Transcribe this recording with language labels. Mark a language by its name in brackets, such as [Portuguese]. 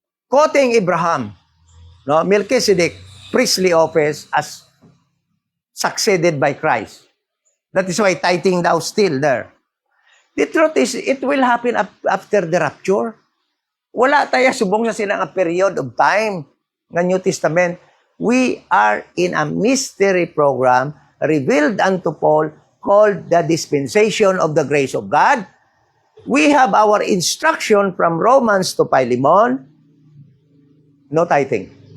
[English] Quoting Abraham, no, Melchizedek, priestly office as succeeded by Christ. That is why tithing now still there. The truth is, it will happen after the rapture. [Filipino] Wala tayo subong sa silang period of time ng New Testament. [English] We are in a mystery program revealed unto Paul called the dispensation of the grace of God. We have our instruction from Romans to Philemon. No tithing.